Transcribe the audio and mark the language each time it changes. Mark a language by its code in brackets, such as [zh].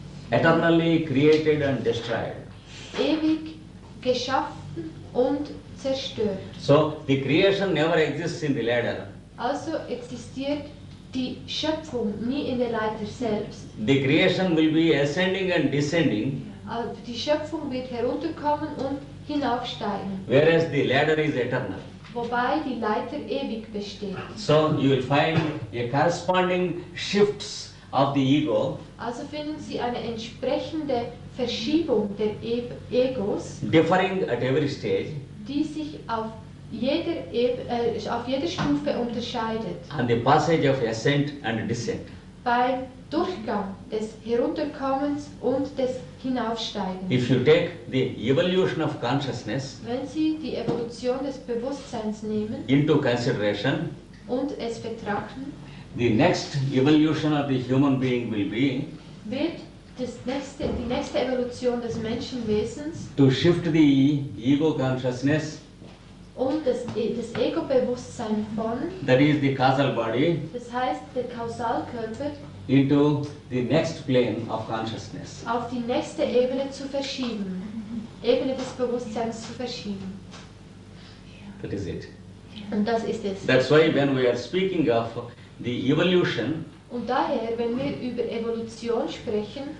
[en] Eternally created and destroyed. [de] Ewig geschaffen und zerstört. [en] So the creation never exists in the ladder. [de] Also existiert die Schöpfung nie in der Leiter selbst. [en] The creation will be ascending and descending, [de] Die Schöpfung wird herunterkommen und hinaufsteigen, [en] whereas the ladder is eternal. [de] wobei die Leiter ewig besteht. [en] So you will find a corresponding shifts of the ego, [de] Also finden Sie eine entsprechende Verschiebung der Egos, [en] differing at every stage, [de] die sich auf jeder Stufe unterscheidet. [en] and the passage of ascent and descent. [de] Beim Durchgang des Herunterkommens und des Hinaufsteigens. [en] If you take the evolution of consciousness [de] Wenn Sie die Evolution des Bewusstseins nehmen [en] into consideration, [de] und es betrachten, [en] the next evolution of the human being will be [de] wird die nächste Evolution des Menschenwesens [en] to shift the ego consciousness, [de] und das Ego-Bewusstsein von, [en] that is the causal body, [de] das heißt der Kausalkörper, [en] into the next plane of consciousness. [de] auf die nächste Ebene zu verschieben, Ebene des Bewusstseins zu verschieben. [en] That is it. [de] Und das ist es. [en] That's why when we are speaking of the evolution, [de] Und daher, wenn wir über Evolution sprechen,